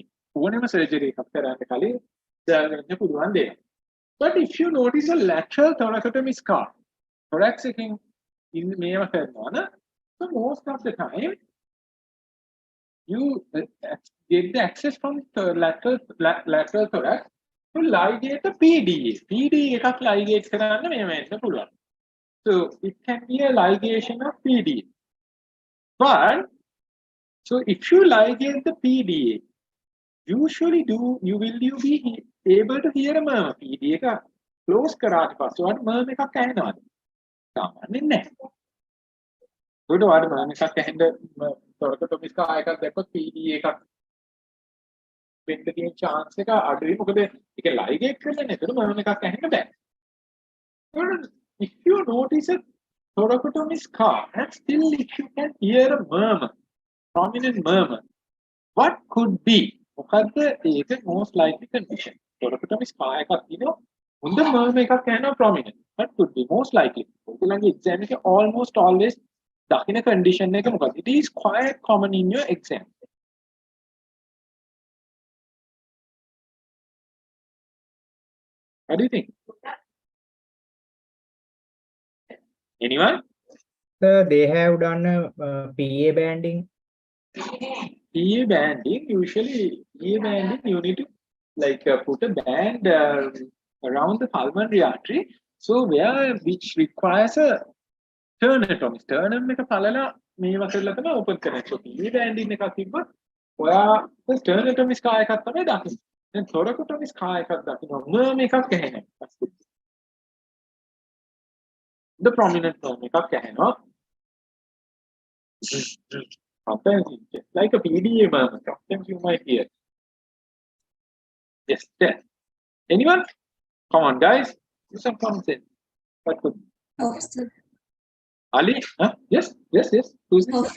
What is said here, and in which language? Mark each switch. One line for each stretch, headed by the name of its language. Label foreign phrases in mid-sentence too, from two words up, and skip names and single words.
English: Whenever surgery comes, but if you notice a lateral thoracotomy scar, thorax in the so most of the time, you get the access from the lateral thorax to ligate the PDA.
Sinhala: PDA එකක් ligate කරන්න මෙහෙම එන්න පුළුවන්.
English: So it can be a ligation of PDA. But so if you ligate the PDA, usually you will be able to hear a murmur.
Sinhala: PDA එක close කරාට පස්සේ ඔයාලට murmur එකක් ඇහෙනවද? සාමාන්‍යයෙන් නැහැ.
English: Good word, man. If I can thoracotomy scar
Sinhala: එකක් දැක්කොත් PDA එකක් වෙන්න තියෙන chance එක අඩුයි. මොකද ඒක ligate කරලා නැතුව මම එකක් ඇහෙන්න බෑ.
English: If you notice a thoracotomy scar and still if you can hear a murmur, prominent murmur, what could be?
Sinhala: මොකද්ද ඒක
English: most likely condition? Thoracotomy scar
Sinhala: එකක් තියෙනවා. හොඳ murmur එකක් ඇහෙනවා prominent.
English: What could be most likely?
Sinhala: ඔයගොල්ලන්ගේ exam එකේ
English: almost always
Sinhala: දකින්න condition එක මොකක්ද?
English: It is quite common in your exam. What do you think? Anyone? So they have done a PA banding. PA banding, usually PA banding you need to like put a band around the pulmonary artery, so which requires a sternotomy.
Sinhala: Sternum එක පළලා මේව කරලා තමයි open කරන්නේ.
English: So PA banding
Sinhala: එකක් තිබ්බොත් ඔයා
English: sternotomy scar
Sinhala: එකක් තමයි දකින්නේ. දැන්
English: thoracotomy scar
Sinhala: එකක් දකිනවා. murmur එකක් ඇහෙනවා.
English: The prominent murmur
Sinhala: එකක් ඇහෙනවා.
English: Like a PDA murmur. Sometimes you might hear. Yes, there. Anyone? Come on, guys. Do some common sense. What could? Officer. Ali? Huh? Yes. Who's this?